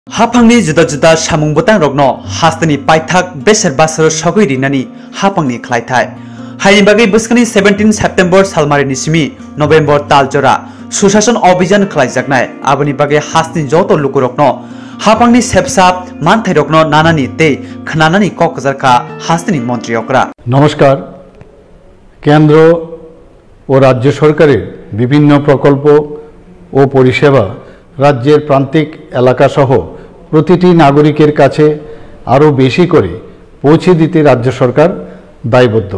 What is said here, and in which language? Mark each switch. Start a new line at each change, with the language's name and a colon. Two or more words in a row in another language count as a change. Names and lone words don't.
Kok Borok: Haphangni juda-juda samung butang rokno Hasteni Paithak Beser Basaro Sogwi Rwnani Haphangni khlaithai haini bagai buskani 17 September salmarini simi November taljora Sushasan Abhijan Chengjaknai aboni bagai Hasteni joto lukurokno Haphangni sepsap manthai rokno nanani te khnanani kokjarka Hasteni মন্ত্রী okra
Bangla: নমস্কার কেন্দ্র ও রাজ্য সরকারের বিভিন্ন প্রকল্প ও পরিষেবা রাজ্যের প্রান্তিক এলাকা সহ প্রতিটি নাগরিকের কাছে আরও বেশি করে পৌঁছে দিতে রাজ্য সরকার দায়বদ্ধ।